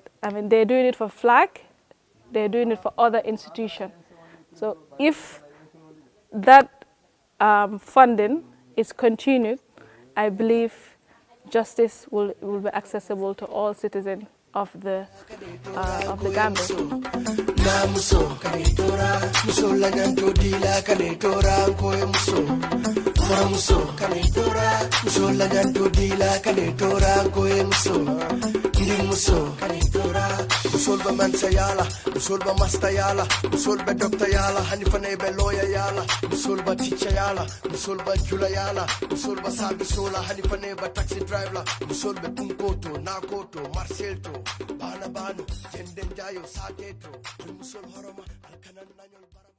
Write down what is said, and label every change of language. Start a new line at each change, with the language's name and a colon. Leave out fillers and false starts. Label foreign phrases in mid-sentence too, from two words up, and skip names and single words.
English: I mean, they're doing it for FLAG, they're doing it for other institutions. So if that funding is continued, I believe justice will be accessible to all citizens of the Gambia.
Mandingo: Musolba mansa yala, musolba master yala, musolba doctor yala, hanifane be lawyer yala, musolba teacher yala, musolba jula yala, musolba sabi sola, hanifane be
English: taxi driver,
Mandingo: musolba kunkoto, nakoto, marcelto, bana bano, jenden jayo, sateto, musol horoma, alkanan nanyol bara.